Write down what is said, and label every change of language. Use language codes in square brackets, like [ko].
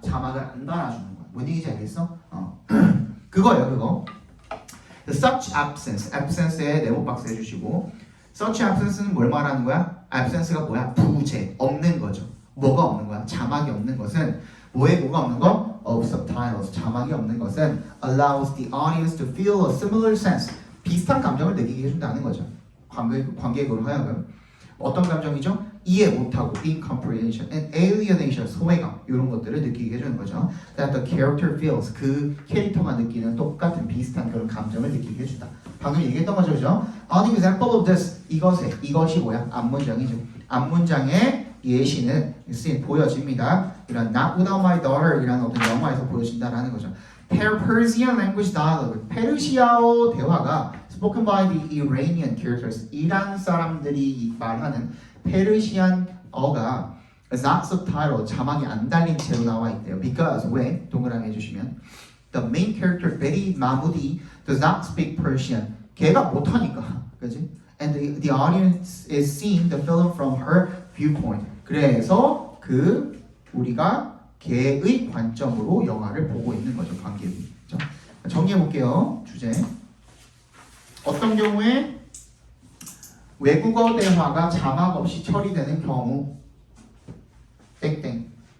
[ko] 자막을 안 달아주는 거야. 뭔 얘기인지 알겠어? 그거예요, 그거. [en] Such absence, [ko] absence에 네모 박스 해주시고 such absence는 뭘 말하는 거야? absence가 뭐야? 부재, 없는 거죠. 뭐가 없는 거야? 자막이 없는 것은 뭐가 없는 거? [en] Of subtitles, [ko] 자막이 없는 것은 [en] allows the audience to feel a similar sense, [ko] 비슷한 감정을 느끼게 해준다는 거죠. 관객으로 하여금 어떤 감정이죠? 이해 못하고 [en] incomprehension and alienation, [ko] 소외감 이런 것들을 느끼게 해주는 거죠. [en] That the character feels, [ko] 그 캐릭터가 느끼는 똑같은 비슷한 그런 감정을 느끼게 해준다. 방금 얘기했던 거죠, 그죠? [en] An example of this, [ko] 이것이 뭐야? 앞문장이죠. 앞문장의 예시는 보여집니다. 이런 Not Without My Daughter 이라는 어떤 영화에서 보여진다라는 거죠. [en] Persian language dialogue, [ko] 페르시아어 대화가 [en] spoken by the Iranian characters, [ko] 이란 사람들이 말하는 페르시안어가 [en] is not subtitled, [ko] 자막이 안 달린 채로 나와 있대요. [en] Because, [ko] 왜? 동그라미 해주시면 [en] the main character Betty Mahmoudi does not speak Persian. [ko] 걔가 못하니까, 그지? [en] And the audience is seeing the film from her viewpoint. [ko] 그래서 우리가 걔의 관점으로 영화를 보고 있는 거죠, 관객이. 정리해 볼게요, 주제. 어떤 경우에 외국어 대화가 자막 없이 처리되는 경우 땡땡.